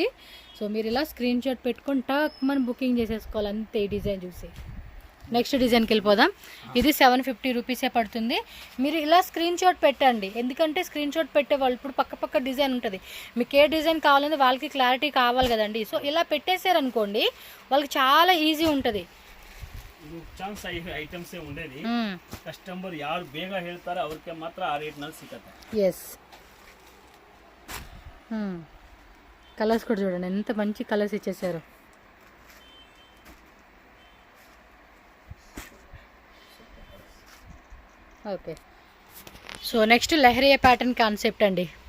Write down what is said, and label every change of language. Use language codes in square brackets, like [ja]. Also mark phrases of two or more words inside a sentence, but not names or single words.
[te] సో మీరు ఇలా [en] screen shot [te] పెట్టుకొని టాక్ మనం బుకింగ్ చేసేసుకోవాలి అంతే ఈ డిజైన్ చూసి. నెక్స్ట్ డిజైన్కి వెళ్ళిపోదాం. ఇది 750 రూపీసే పడుతుంది. మీరు ఇలా [en] screen shot [te] పెట్టండి, ఎందుకంటే [en] screen shot [te] పెట్టే వాళ్ళు ఇప్పుడు పక్క డిజైన్ ఉంటుంది. మీకు ఏ డిజైన్ కావాలంటే వాళ్ళకి క్లారిటీ కావాలి కదండి. సో ఇలా పెట్టేశారనుకోండి వాళ్ళకి చాలా ఈజీ ఉంటుంది. [en] chance items [kn] ఉండేది ಕಸ್ಟಮರ್ ಯಾರು ಬೇಗ ಹೇಳ್ತಾರೆ ಅವರಿಗೆ ಮಾತ್ರ ಆ ರೇಟ್ ನಲ್ಲಿ ಸಿಗುತ್ತೆ. [te] ఎస్, కలర్స్ కూడా చూడండి ఎంత మంచి కలర్స్ ఇచ్చేసారు. ఓకే, సో నెక్స్ట్ లెహరియా [en] pattern concept [te] అండి.